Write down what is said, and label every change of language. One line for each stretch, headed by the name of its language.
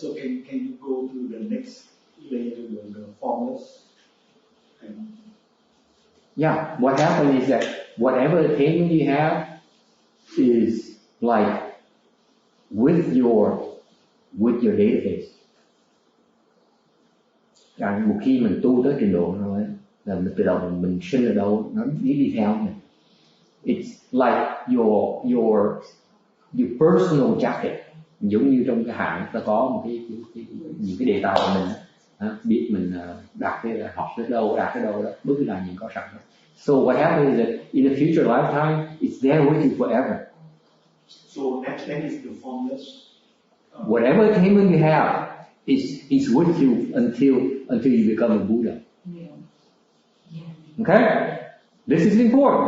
English: So can you go to the next layer, the formless? Yeah. What happens is that whatever attainment you have is like with your database.
Vietnamese: Một khi mình tu tới trình độ rồi là mình tự động mình sinh ở đâu nó đi theo mình.
English: It's like your personal jacket,
Vietnamese: giống như trong cái hãng ta có một cái những cái đề tài của mình, biết mình đạt cái học tới đâu đạt tới đâu đó, bất cứ là gì có sẵn đó.
English: So what happens is that in a future lifetime, it's there with you forever. So that is the formless. Whatever attainment you have is with you until you become a Buddha. Okay? This is important.